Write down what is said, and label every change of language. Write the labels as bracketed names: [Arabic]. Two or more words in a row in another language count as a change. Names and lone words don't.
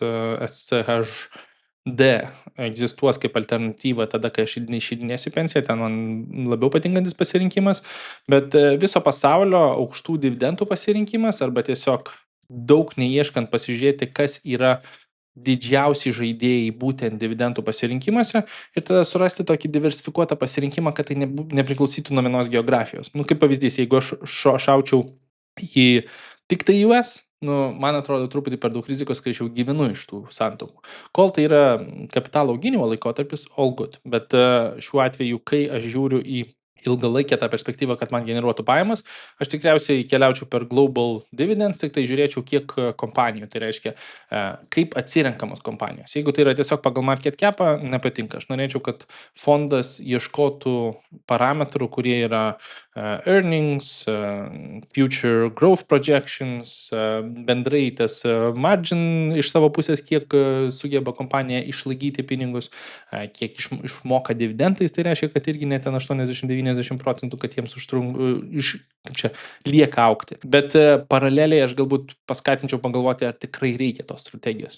[Lithuanian] SCHD egzistuos kaip alternatyva tada, kai aš išeidinėsiu pensiją, ten man labiau patinkantis pasirinkimas, bet viso pasaulio aukštų dividendų pasirinkimas arba tiesiog daug neieškant pasižiūrėti, kas yra didžiausi žaidėjai būtent dividendų pasirinkimuose ir tada surasti tokį diversifikuotą pasirinkimą, kad tai nepriklausytų nuo vienos geografijos. Nu, kaip pavyzdys, jeigu aš šaučiau į tik tai US, man atrodo truputį per daug rizikos, kai aš jau gyvenu iš tų santaupų. Kol tai yra kapitalo auginimo laikotarpis, [English] all good. [Lithuanian] Bet šiuo atveju, kai aš žiūriu į ilgalaikę tą perspektyvą, kad man generuotų pajamas, aš tikriausiai keliaučiau per [English] global dividends, [Lithuanian] tik tai žiūrėčiau, kiek kompanijų, tai reiškia, kaip atsirenkamos kompanijos. Jeigu tai yra tiesiog pagal [English] market capą, [Lithuanian] nepatinka. Aš norėčiau, kad fondas ieškotų parametrų, kurie yra [English] earnings, future growth projections, [Lithuanian] bendrai tas margin iš savo pusės, kiek sugeba kompanija išlaikyti pinigus, kiek išmoka dividendais, tai reiškia, kad irgi net 80-90%, kad jiems lieka aukti. Bet paraleliai aš galbūt paskatinčiau pagalvoti, ar tikrai reikia tos strategijos.